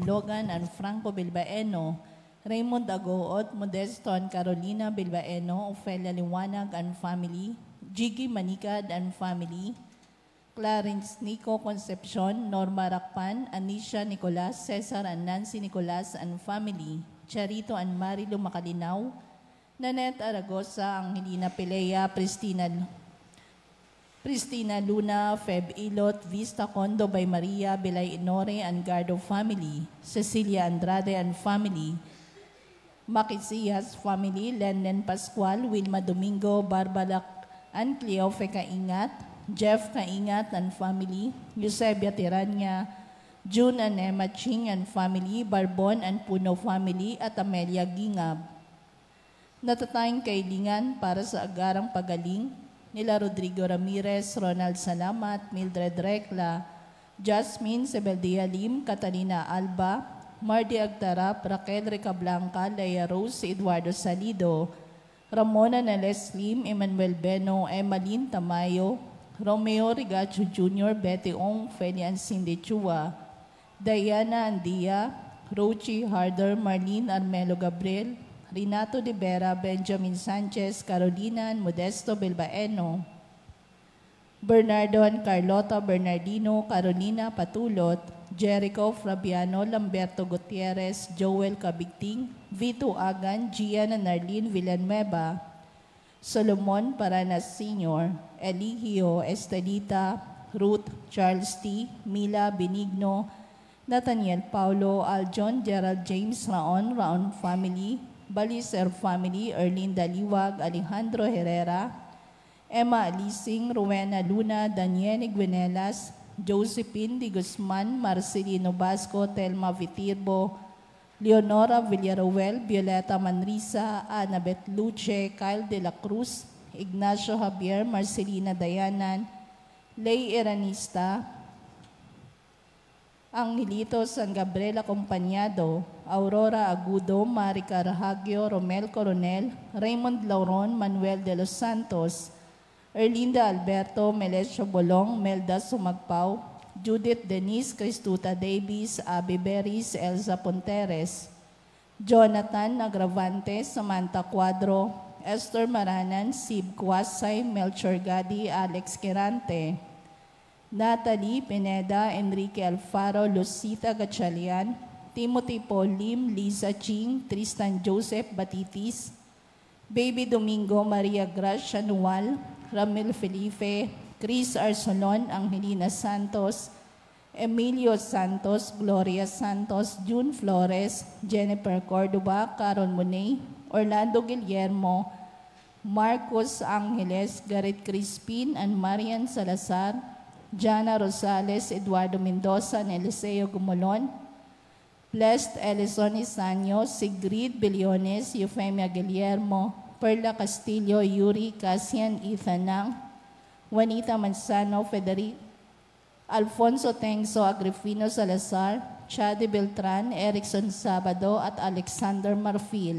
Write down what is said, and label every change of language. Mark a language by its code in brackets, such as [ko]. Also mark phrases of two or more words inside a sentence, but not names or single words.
[tl] Logan and Franco Bilbaeno, Raymond Agoot, Modesto and Carolina Bilbaeno, Ofelia Liwanag [en] and family, [tl] Jiggy Manicad [en] and family, [tl] Clarence Nico Concepcion, Norma Rakpan, Anisha Nicolas, Cesar and Nancy Nicolas [en] and family, [tl] Charito and Marilu Makalinaw, Nanette Aragosa, Angelina Pelea, Pristina Luna, Feb Ilot, Vista Condo by Maria, Belay Inore and Gardo family, Cecilia Andrade [en] and family, [tl] Makisias family, Lenlen Pascual, Wilma Domingo, Barbara and Cleofe Kaingat, Jeff Kaingat [en] and family, [tl] Eusebia Tiranya, June and Emma Ching [en] and family, [tl] Barbon and Puno family, at Amelia Gingab. Natatayang kailingan para sa agarang pagaling nila Rodrigo Ramirez, Ronald Salamat, Mildred Recla, Jasmine Sebeldia Lim, Catalina Alba, Marty Agtarap, Raquel Recablanca, Leia Rose, Eduardo Salido, Ramona Neles Lim, Emmanuel Beno, Emmaline Tamayo, Romeo Rigacho Jr., Betty Ong, Felian Cindy Chua, Diana Andia, Rochi Harder, Marlene Armelo Gabriel, Renato de Vera, Benjamin Sanchez, Carolina Modesto Bilbaeno, Bernardo and Carlota Bernardino, Carolina Patulot, Jericho Fabiano, Lamberto Gutierrez, Joel Cabigting, Vito Agan, Gian and Arlene Villanueva, Solomon Paranas Sr., Eligio Estelita, Ruth Charles T., Mila Benigno, Nathaniel Paulo, Aljon Gerald James Raon family, Baliser family, Erlinda Liwag, Alejandro Herrera, Emma Alising, Rowena Luna, Daniel Guinelas, Josephine de Guzman, Marcelino Basco, Telma Vitirbo, Leonora Villaruel, Violeta Manrisa, Annabeth Luce, Kyle de la Cruz, Ignacio Javier, Marcelina Dayanan, Lay Eranista, Angelito San Gabriel Acompañado, Aurora Agudo, Mari Carhagio, Romel Coronel, Raymond Lauron, Manuel de los Santos, Erlinda Alberto, Melesio Bolong, Melda Sumagpao, Judith Denise Cristuta Davis, Abby Beris, Elsa Ponteres, Jonathan Agravante, Samantha Cuadro, Esther Maranan, Sib Kwasay, Melchor Gadi, Alex Quirante, Natalie Pineda, Enrique Alfaro, Lucita Gatchalian, Timothy Paul Lim, Lisa Ching, Tristan Joseph Batitis, Baby Domingo, Maria Gracia Nual, Ramil Felipe, Chris Arsolon, Angelina Santos, Emilio Santos, Gloria Santos, June Flores, Jennifer Cordoba, Carol Monay, Orlando Guillermo, Marcos Angeles, Garrett Crispin, and Marian Salazar, Jana Rosales, Eduardo Mendoza, and Eliseo Gumolon, Blessed Elison Isanyo, Sigrid Billones, Eufemia Guillermo, Perla Castillo, Yuri, Cassian Ethanang, Juanita Manzano, Federico, Alfonso Tengso, Agripino Salazar, Chade Beltran, Erickson Sabado, at Alexander Marfil.